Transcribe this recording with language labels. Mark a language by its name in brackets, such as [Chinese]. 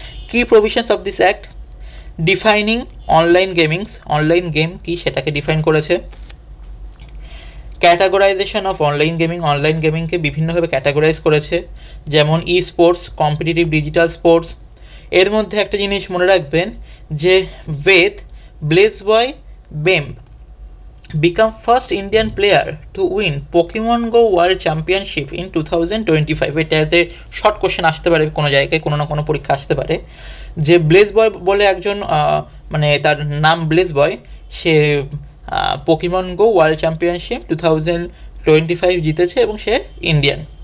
[English] কি provisions of this act? Defining online gamings, [Bangla] online game কি সেটাকে ডিফাইন করেছে। ক্যাটাগরাইজেশন অফ অনলাইন গেমিংকে বিভিন্নভাবে ক্যাটাগরাইজ করেছে, যেমন ই স্পোর্টস, কম্পিটিটিভ ডিজিটাল স্পোর্টস। এর মধ্যে একটা জিনিস মনে রাখবেন যে [English] বেদ ব্লেজবয় বেম become first Indian player to win Pokemon Go World Championship in 2025। [Bangla] এটা যে শর্ট কোশ্চেন আসতে পারে কোনো জায়গায়, কোনো না কোনো পরীক্ষা আসতে পারে, যে ব্লেজ বয় বলে একজন মানে তার নাম ব্লেজ বয়, সে পোকেমন গো ওয়ার্ল্ড চ্যাম্পিয়নশিপ 2025 জিতেছে এবং সে ইন্ডিয়ান।